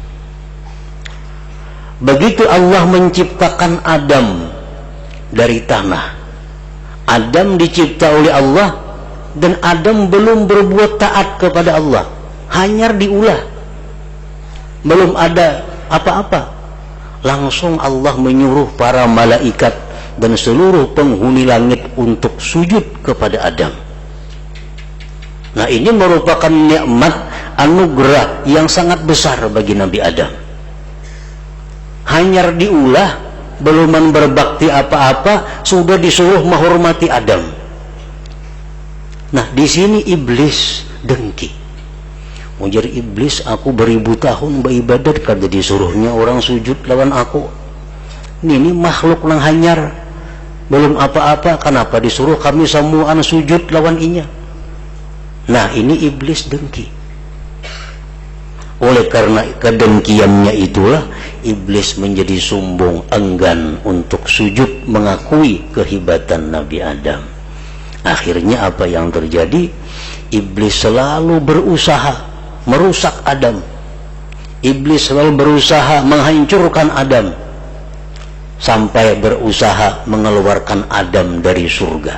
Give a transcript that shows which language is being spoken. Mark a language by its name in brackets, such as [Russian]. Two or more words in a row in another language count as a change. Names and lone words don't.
[Indonesian] Begitu Allah menciptakan Adam dari tanah, Adam dicipta oleh Allah, dan Adam belum berbuat taat kepada Allah, hanya diulah, belum ada apa-apa. Langsung Allah menyuruh para malaikat dan seluruh penghuni langit untuk sujud kepada Adam. Nah, ini merupakan nikmat anugerah yang sangat besar bagi Nabi Adam. Hanya diulah, belum berbakti apa-apa, sudah disuruh menghormati Adam. Nah, di sini iblis dengki. [Banjar] Ujar iblis, aku beribu tahun beribadat kada disuruhnya orang sujud lawan aku. Ini makhluk nang hanyar, belum apa-apa, kenapa disuruh kami samuan sujud lawan inya? [Indonesian] Nah, ini iblis dengki. Oleh karena kedengkiannya itulah iblis menjadi sombong, enggan untuk sujud mengakui kehebatan Nabi Adam. Akhirnya apa yang terjadi? Iblis selalu berusaha merusak Adam. Iblis selalu berusaha menghancurkan Adam, sampai berusaha mengeluarkan Adam dari surga.